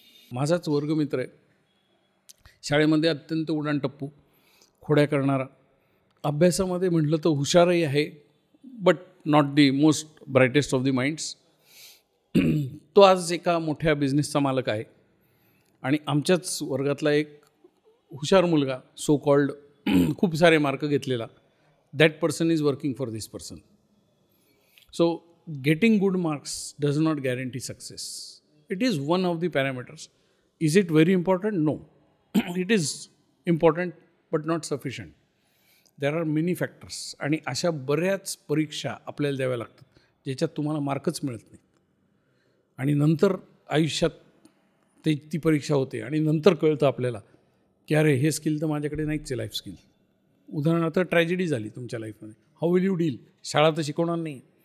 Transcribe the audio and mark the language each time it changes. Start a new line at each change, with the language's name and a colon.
Marathi: माझाच वर्गमित्र आहे, शाळेमध्ये अत्यंत उडाणटप्पू, खोड्या करणारा, अभ्यासामध्ये म्हटलं तर हुशारही आहे,
English: But not the most brightest of the minds.
Marathi: तो आज एका मोठ्या बिझनेसचा मालक आहे आणि आमच्याच वर्गातला एक हुशार मुलगा, सो कॉल्ड खूप सारे मार्क घेतलेला,
English: That person is working for this person. So getting good marks does not guarantee success. It is one of the parameters. Is it very important? No. It is important but not sufficient. There are many factors.
Marathi: आणि अशा बऱ्याच परीक्षा आपल्याला द्याव्या लागतात ज्याच्यात तुम्हाला मार्कच मिळत नाही आणि नंतर आयुष्यात ती परीक्षा होते आणि नंतर कळतं आपल्याला की अरे हे स्किल तर माझ्याकडे नाहीच आहे, लाईफ स्किल. उदाहरणार्थ ट्रॅजेडी झाली तुमच्या लाईफमध्ये,
English: How will you deal?
Marathi: शाळा तर शिकवणार नाही.